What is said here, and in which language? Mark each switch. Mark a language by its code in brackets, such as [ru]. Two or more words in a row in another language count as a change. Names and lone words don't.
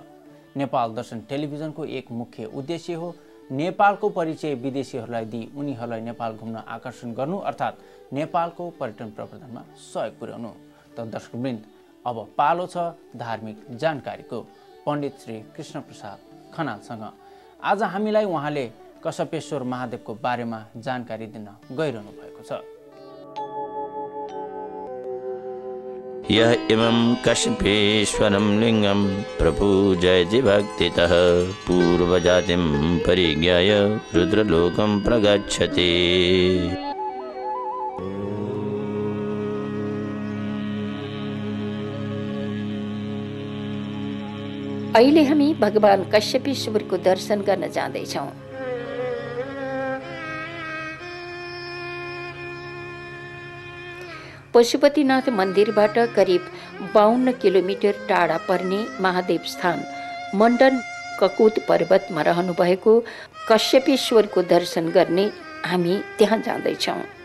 [ne] नेपाल दर्शन टेलिभिजनको एक मुख्य उद्देश्य हो नेपालको परिचय विदेशीहरूलाई दिई उनीहरूलाई नेपाल घुम्न आकर्षण गर्नु, अर्थात् नेपालको पर्यटन प्रवर्धनमा सहयोग पुर्याउनु। त दर्शकवृन्द, अब पालो छ धार्मिक जानकारीको पण्डित श्री कृष्ण प्रसाद खनालसँग। आज हामीलाई उहाँले कश्यपेश्वर महादेवको बारेमा जानकारी दिन गइरहनु भएको छ। [sa] यः इमं कश्यपेश्वरं लिङ्गं प्रपूजयति भक्तितः पूर्वजातिं परिज्ञाय रुद्रलोकं प्रगच्छति। [ne] अहिले हामी भगवान कश्यपेश्वरको दर्शन गर्न जाँदैछौँ। पशुपतिनाथ मन्दिरबाट करिब 52 किलोमिटर टाढा पर्ने महादेव स्थान मण्डन ककुत पर्वतमा रहनुभएको कश्यपेश्वरको दर्शन गर्ने हामी त्यहाँ जाँदैछौँ।